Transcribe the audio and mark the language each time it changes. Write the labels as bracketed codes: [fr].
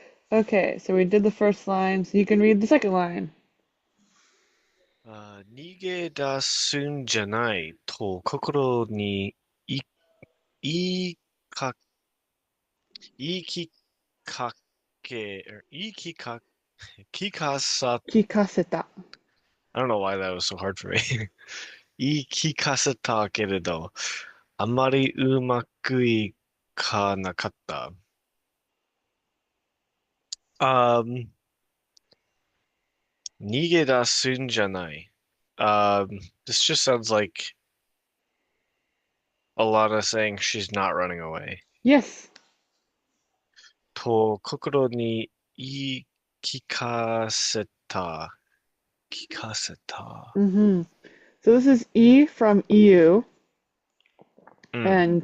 [en] Okay, so we did the first line, so you can read the second line. [ja] 逃げ出すんじゃないと心にい言いか、言い聞か言い聞かさ、 Kikaseta. [en] I don't know why that was so hard for me. [ja] 言い聞かせたけれど、あまりうまくいかなかった。 Um, 逃げ出すんじゃない。 [en] This just sounds like Alana saying she's not running away. Yes. [ja] と、心に言い聞かせた。聞かせた。 [en] So this is E from EU and